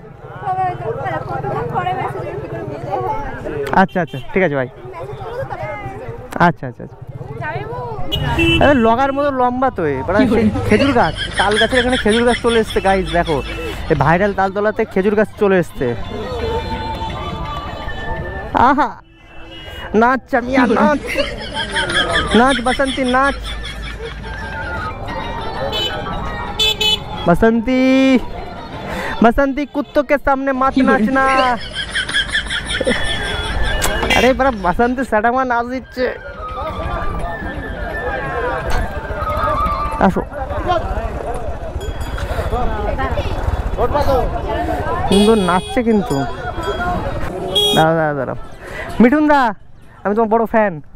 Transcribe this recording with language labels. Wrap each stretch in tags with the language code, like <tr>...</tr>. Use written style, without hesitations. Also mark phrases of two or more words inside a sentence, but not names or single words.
<bn>আচ্ছা আচ্ছা ঠিক আছে ভাই। আচ্ছা আচ্ছা আচ্ছা। আরে লগার মতো লম্বা তো, খেজুর গাছ, তাল গাছের এখানে খেজুর গাছ চলে এসছে গাইজ। দেখো এই ভাইরাল তালতলাতে খেজুর গাছ চলে এসছে। আহা,</bn> <hi>नाच चमिया नाच, नाच बसंती नाच, बसंती बसंती कुत्तों के सामने मत नाचना।</hi> <bn>আরে বড় বাসন্তী সড়ামা নাচ দিচ্ছে। আসো, সুন্দর নাচছে কিন্তু। দাঁড়া দাঁড়া দাঁড়া, মিঠুন দা আমি তোমার বড় ফ্যান।</bn>